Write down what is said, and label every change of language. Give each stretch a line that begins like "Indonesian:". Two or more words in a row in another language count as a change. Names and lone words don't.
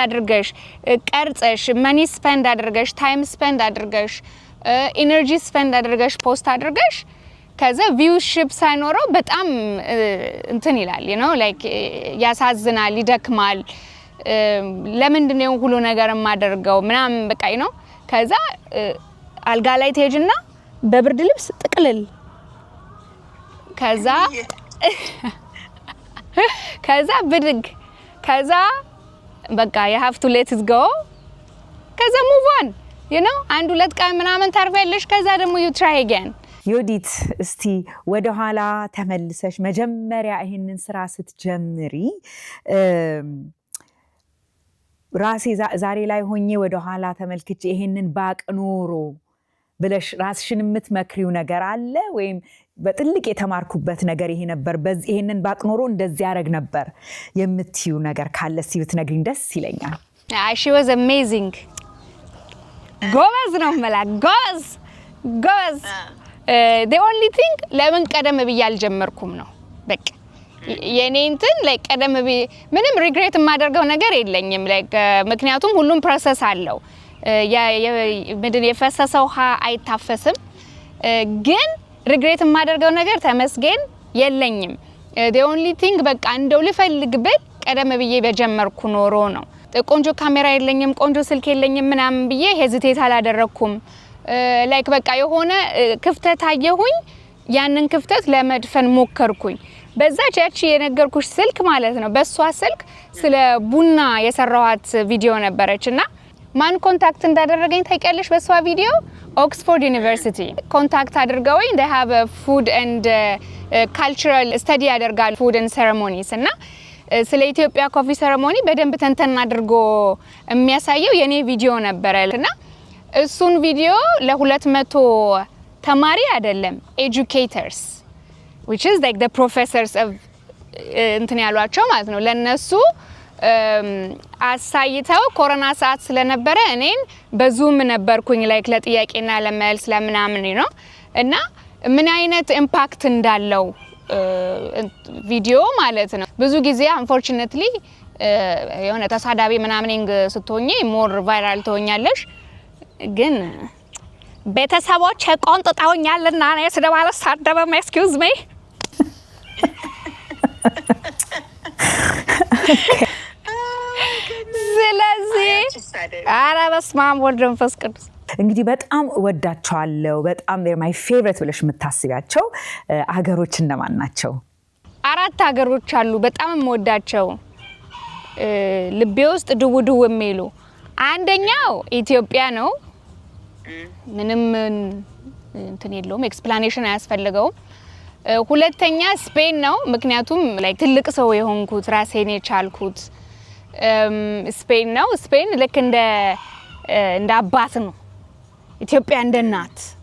Amharic: አድርገሽ ቀርጸሽ
English: money spend
Amharic: አድርገሽ
English: time spend
Amharic: አድርገሽ
English: energy spend
Amharic: አድርገሽ ፖስት አድርገሽ ከዛ ቪውሺፕ ሳይኖረው በጣም እንትን ይላል like ያሳዝናል ይደክማል ለምንድን ነው ሁሉ ነገር ማደርገው ምናምን በቃ ከዛ አልጋ ላይ ትሄጂና በብርድ ልብስ ጥቅልል ከዛ ብድግ ከዛ በቃ
English: you have to let it go
Amharic: ከዛ
English: move on
Amharic: አንድ ሁለት ቀን ምናምን ታርፈለሽ ከዛ ደግሞ
English: you try again
Amharic: ዮዲት እስቲ ወደ ኋላ ተመልሰሽ መጀመሪያ ይሄንን ስራ ስትጀምሪ ራሴ ዛሬ ላይ ሆኜ ወደ ኋላ ተመልክቼ ይሄንን ባቅኖሮ ብለሽ ራስሽን የምትመክሪው ነገር አለ ወይም በጥልቅ የተማርኩበት ነገር ይሄ ነበር በዚህ ይሄንን ባቅኖሮ እንደዚህ ያረግ ነበር የምትዩ ነገር ካለ እስቲ ብትነግሪኝ ደስ ይለኛል።
English: she was amazing
Amharic: ጎበዝ ነው መላ ጎበዝ
English: the only thing
Amharic: ለምን ቀደም ብዬ አልጀመርኩም ነው በቃ የኔ እንትን ላይ ቀደም ብዬ ምንም ሪግሬት የማደርገው ነገር የለኝም like ምክንያቱም ሁሉም ፕሮሰስ አለው ምንድን የፈሰሰው ውሃ አይታፈስም ግን ሪግሬት የማደርገው ነገር ተመስገን የለኝም
English: the only thing
Amharic: በቃ እንደው ልፈልግ ብል ቀደም ብዬ በጀመርኩ ኖሮ ነው ቆንጆ ካሜራ የለኝም ቆንጆ ስልክ የለኝም ምናምን ብዬ ሄዚቴት አላደረኩም like በቃ የሆነ ክፍተት አየሁኝ ያንን ክፍተት ለመድፈን ሞከርኩኝ በዛ ቸርች የነገርኩሽ ስልክ ማለት ነው በሷ ስልክ ስለ ቡና የሰራዋት ቪዲዮ ነበረችና ማን ኮንታክት እንዳደረገኝ ታይቀልሽ በሷ ቪዲዮ ኦክስፎርድ ዩኒቨርሲቲ ኮንታክት አድርገውኝ
English: they have a food and cultural study
Amharic: ያደርጋሉ
English: food and ceremonies
Amharic: እና ስለ ኢትዮጵያ
English: coffee ceremony
Amharic: በደንብ ተንተን አድርጎ የሚያሳየው የኔ ቪዲዮ ነበረና እሱን ቪዲዮ ለ200 ተማሪ አይደለም
English: educators which is like the professors of
Amharic: እንትን ያሏቸው ማለት ነው ለነሱ አሳይተው ኮሮና ሰዓት ስለነበረ እኔን በዙም ነበርኩኝ ላይክ ለጥያቄና ለመልስ ለምናምን ነው እና ምን አይነት ኢምፓክት እንዳለው ቪዲዮ ማለት ነው ብዙ ጊዜ unfortunately የሆነ ተሳዳቢ ምናምንንግ ስትሆኚ
English: more viral
Amharic: ትሆኛለሽ ግን ቤተሰቦች ቆንጥጣውኛልና እኔ ስለባለ ሳደበም
English: excuse me
Amharic: ስለዚህ አረ በስመ አብ ወልድ መንፈስ ቅዱስ እንግዲህ በጣም ወዳቸዋለሁ በጣም
English: they're my favorite
Amharic: ብለሽ የምታስቢያቸው ሀገሮች እነማን ናቸው? 4 ሀገሮች አሉ በጣም የምወዳቸው ልቤ ውስጥ ድው የሚሉ አንደኛው ኢትዮጵያ ነው ምንም እንትን የለውም ኤክስፕላኔሽን አያስፈልገውም ሁለተኛ ስፔን ነው ምክንያቱም like ትልቅ ሰው የሆንኩት ራሴን የቻልኩት ስፔን ነው ስፔን ልክ እንደ አባት ነው ኢትዮጵያ እንደ እናት